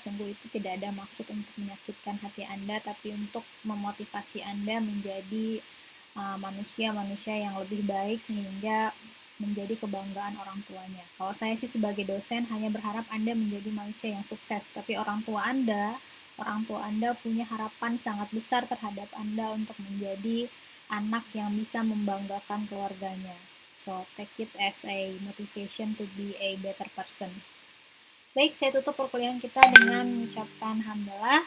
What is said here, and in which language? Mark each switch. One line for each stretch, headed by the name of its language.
Indonesian: Sungguh itu tidak ada maksud untuk menyakitkan hati Anda, tapi untuk memotivasi Anda menjadi manusia-manusia yang lebih baik sehingga menjadi kebanggaan orang tuanya. Kalau saya sih sebagai dosen hanya berharap Anda menjadi manusia yang sukses, tapi orang tua Anda punya harapan sangat besar terhadap Anda untuk menjadi anak yang bisa membanggakan keluarganya.
English: So, take it as a motivation to be a better person.
Indonesian: Baik, saya tutup perkuliahan kita dengan mengucapkan hamdalah.